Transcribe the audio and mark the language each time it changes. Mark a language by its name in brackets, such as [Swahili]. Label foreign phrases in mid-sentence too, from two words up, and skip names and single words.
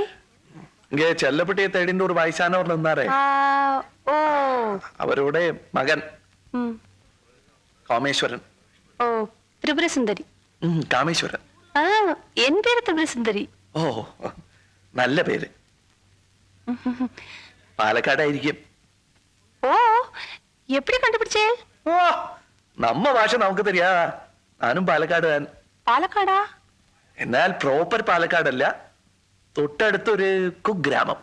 [Tamil] இங்க செல்லப்பட்டியை தேடின்ற ஒரு வயசானவர் இருந்தாரே, ஓ அவரோட மகன் காமேஸ்வரன். ஓ திரிபுர சுந்தரி. காமேஸ்வரன். என் பேரு திரிபுர சுந்தரி. ஓ நல்ல பேரு. [Malayalam] പാലക്കാടായിരിക്കും. ഓ എപ്പടി കണ്ടുപിടിച്ചേ? ഓ നമ്മ ഭാഷ നമുക്ക് தெரியா. ഞാനും പാലക്കാട്. പാലക്കാടാ? എന്നാൽ പ്രോപ്പർ പാലക്കാടല്ല, തൊട്ടടുത്തൊരു കുഗ്രാമം.